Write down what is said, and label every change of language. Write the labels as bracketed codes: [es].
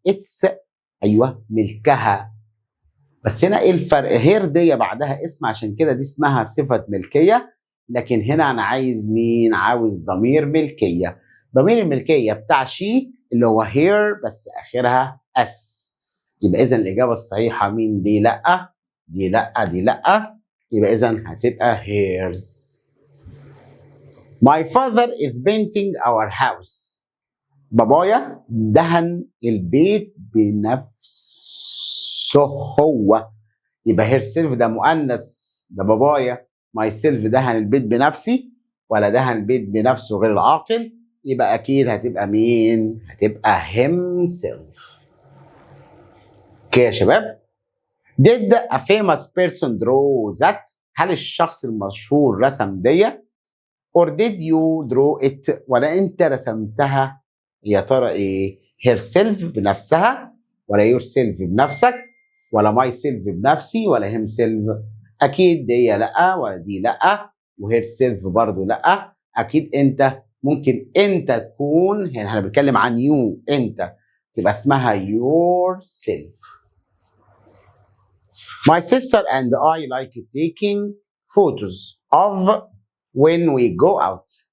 [ar] it's ايوه ملكها. بس هنا ايه الفرق؟ her دي بعدها اسم عشان كده دي اسمها صفة ملكية، لكن هنا انا عايز مين؟ عاوز ضمير ملكية. ضمير الملكية بتاع شي اللي هو here بس اخرها اس. يبقى اذا الاجابة الصحيحة مين؟ دي لا، دي لا، دي لا، يبقى اذا هتبقى hers. [en] My father is painting our house. [ar] بابايا دهن البيت بنفسه هو. يبقى herself ده مؤنث، ده بابايا. myself دهن البيت بنفسي، ولا دهن البيت بنفسه غير العاقل، يبقى اكيد هتبقى مين؟ هتبقى himself. اوكي يا شباب. [en] Did a famous person draw that؟ [ar] هل الشخص المشهور رسم دي؟ [en] or did you draw it؟ [ar] ولا انت رسمتها؟ يا ترى ايه؟ herself بنفسها، ولا yourself بنفسك، ولا myself بنفسي، ولا himself؟ اكيد دي لا، ولا دي لا، وherself برضو لا. اكيد انت، ممكن انت تكون هنا احنا بنتكلم عن you، انت تبقى اسمها yourself. [en] My sister and I like taking photos of when we go out.